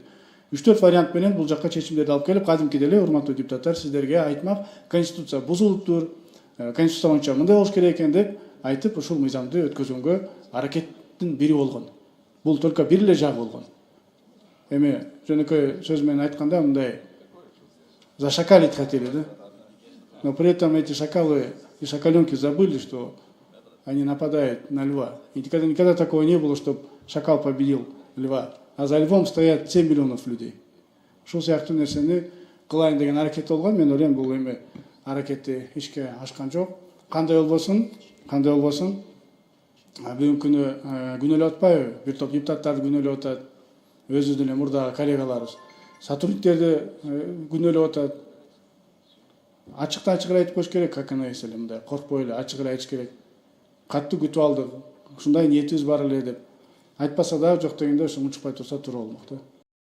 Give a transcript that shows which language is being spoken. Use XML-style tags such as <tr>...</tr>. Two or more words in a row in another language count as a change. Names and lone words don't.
<ky>3-4 вариант менен бул жакка чечимдерди алып келип, кадимкидей эле урматтуу депутаттар сиздерге айтмак, конституция бузулуптур, конституция боюнча мындай болуш керек экен деп айтып, ушул мыйзамды өткөзгөнгө аракеттин бири болгон. Бул только бир эле жагы болгон. Эми жөнөкөй сөз менен айтканда мындай</ky> <ru>зашакалить хотели, да? Но при этом эти шакалы и шакаленки забыли, что они нападают на льва. И никогда такого не было, чтобы шакал победил льва. А за львом стоят 7 миллионов людей.</ru> <ky>Ушул сыяктуу нерсени кылайын деген аракет болгон. Мен ойлойм, бул эми аракетти ишке ашкан жок. Кандай болбосун, бүгүнкү күнү күнөөлөп атпайбы? Бир топ депутаттарды күнөөлөп атат. Өзүбүздүн эле мурдагы коллегаларыбыз. Сотрудниктерди күнөөлөп атат. Ачыктан ачык айтып коюш керек,</ky> <ru>как она</ru> <ky>эле мындай коркпой эле ачык эле айтыш керек. Катты күтүп алдык, ушундай ниетибиз бар эле деп. Айтпаса дагы жок дегенде ушу унчукпай турса туура болмок да.</ky>